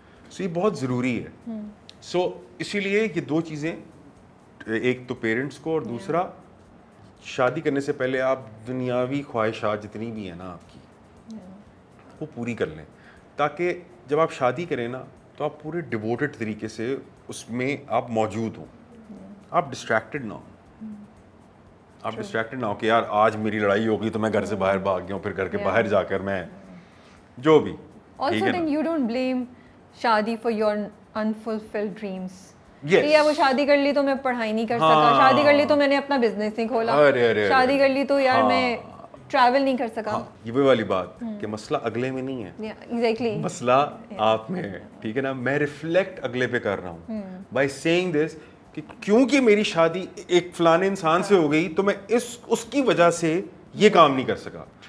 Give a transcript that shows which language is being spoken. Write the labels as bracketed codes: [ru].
[ur] سو یہ بہت ضروری ہے. سو اسی لیے یہ دو چیزیں, ایک تو پیرنٹس کو, اور دوسرا شادی کرنے سے پہلے آپ دنیاوی خواہشات جتنی بھی ہیں نا آپ کی, وہ پوری کر لیں, تاکہ جب آپ شادی کریں نا تو آپ پورے ڈیووٹڈ طریقے سے اس میں آپ موجود ہوں. آپ ڈسٹریکٹڈ نہ ہوں. آپ ڈسٹریکٹڈ نہ ہو کہ یار آج میری لڑائی ہو گئی تو میں گھر سے باہر بھاگ گیا ہوں, پھر گھر کے باہر جا کر میں جو بھی. [en] Also then you don't blame shaadi for your unfulfilled dreams. [ur] یا وہ شادی کر لی تو میں پڑھائی نہیں کر سکا, شادی کر لی تو میں نے اپنا بزنس نہیں کھولا, شادی کر لی تو یار میں ٹریول نہیں کر سکا. یہ بھی والی بات کہ مسئلہ اگلے میں نہیں ہے, ایگزیکٹلی مسئلہ آپ میں ہے, ٹھیک ہے نا. میں ریفلیکٹ اگلے پہ کر رہا ہوں [en] by seeing this [ur] کہ کیونکہ میری شادی ایک فلانے انسان سے ہو گئی تو میں اس کی وجہ سے یہ کام نہیں کر سکا.